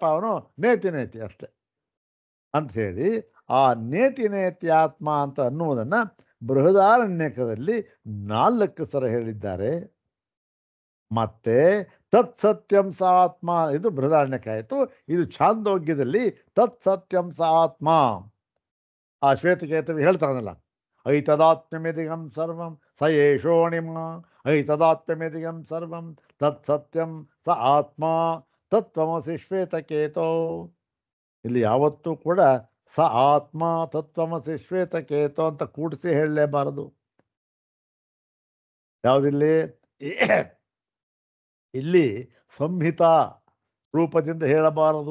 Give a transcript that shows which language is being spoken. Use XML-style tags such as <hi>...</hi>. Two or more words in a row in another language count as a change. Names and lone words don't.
<kn>ಅವನು ನೇತಿ ಅಷ್ಟೆ ಅಂತ ಹೇಳಿ ಆ ನೇತಿ ಆತ್ಮ ಅಂತ ಅನ್ನುವುದನ್ನು ಬೃಹದಾರಣ್ಯಕದಲ್ಲಿ 4 ಸಲ ಹೇಳಿದ್ದಾರೆ. ಮತ್ತೆ</kn> <sa>ತತ್ಸತ್ಯಂ ಸ ಆತ್ಮ,</sa> <kn>ಇದು ಬೃಹದಾರಣ್ಯಕ ಆಯಿತು. ಇದು ಛಾಂದೋಗ್ಯದಲ್ಲಿ</kn> <sa>ತತ್ಸತ್ಯಂ ಸ ಆತ್ಮ.</sa> <kn>ಆ ಶ್ವೇತಕೇತವಿ ಹೇಳ್ತಾರನಲ್ಲ,</kn> <sa>ಐತದಾತ್ಮ್ಯಮಿದಿಗಂ ಸರ್ವಂ ಸ ಏಷೋಣಿಮ, ಐತದಾತ್ಮ್ಯಮಿದಿಗಂ ಸರ್ವಂ ತತ್ಸತ್ಯಂ ಸ ಆತ್ಮ ತತ್ವಮಸಿ ಶ್ವೇತಕೇತೋ.</sa> <kn>ಇಲ್ಲಿ ಯಾವತ್ತೂ ಕೂಡ</kn> <sa>ಸ ಆತ್ಮ ತತ್ವಮಸಿ ಶ್ವೇತಕೇತೋ</sa> <kn>ಅಂತ ಕೂಡಿಸಿ ಹೇಳಲೇಬಾರದು. ಯಾವುದಿಲ್ಲಿ? ಇಲ್ಲಿ ಸಂಹಿತಾ ರೂಪದಿಂದ ಹೇಳಬಾರದು.</kn>